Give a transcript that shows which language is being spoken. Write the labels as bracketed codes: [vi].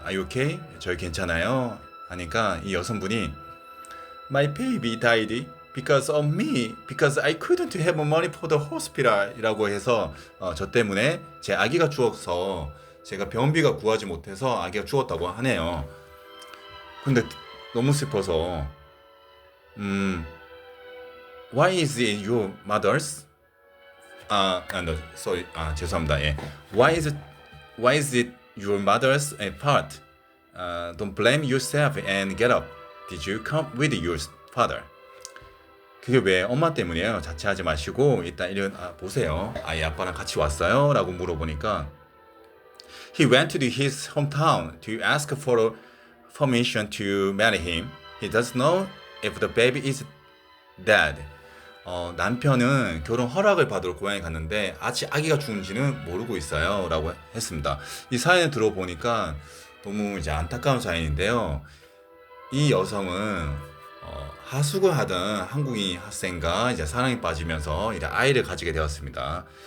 [en] Are you okay? [ko] 저희 괜찮아요? 하니까 이 여성분이 [en] My baby died because of me, because I couldn't have money for the hospital [ko] 이라고 해서 저 때문에 제 아기가 죽어서 제가 병원비가 구하지 못해서 아기가 죽었다고 하네요. 근데 너무 슬퍼서 [en] Why is it your mother's? no, sorry, [ko] 죄송합니다. 예. [en] Why is it your mother's part? Don't blame yourself and get up. Did you come with your father? [ko] 그게 왜 엄마 때문이에요? 자책하지 마시고 일단 보세요. 아이 아빠랑 같이 왔어요? 라고 물어보니까 [en] He went to his hometown to ask for permission to marry him. He doesn't know if the baby is dead. [ko] 남편은 결혼 허락을 받으러 고향에 갔는데 아직 아기가 죽은지는 모르고 있어요. 라고 했습니다. 이 사연을 들어보니까 너무 이제 안타까운 사연인데요. 이 여성은 하숙을 하던 한국인 학생과 이제 사랑에 빠지면서 이제 아이를 가지게 되었습니다.